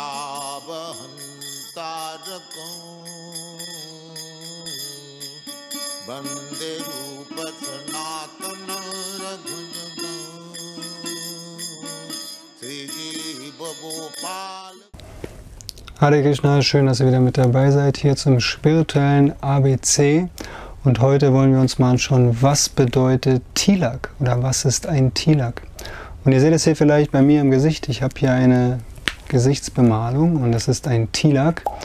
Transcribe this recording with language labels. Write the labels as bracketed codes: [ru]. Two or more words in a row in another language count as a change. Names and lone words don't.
[sa] Bande Rupa Sanatana Raghunatana Sri Jiva Gopal. Hare Krishna, [de] schön, dass ihr wieder mit dabei seid hier zum spirituellen ABC. Und heute wollen wir uns mal anschauen, was bedeutet Tilak oder was ist ein Tilak. Und ihr seht es hier vielleicht bei mir im Gesicht. Ich habe hier eine Gesichtsbemalung und das ist ein Tilak.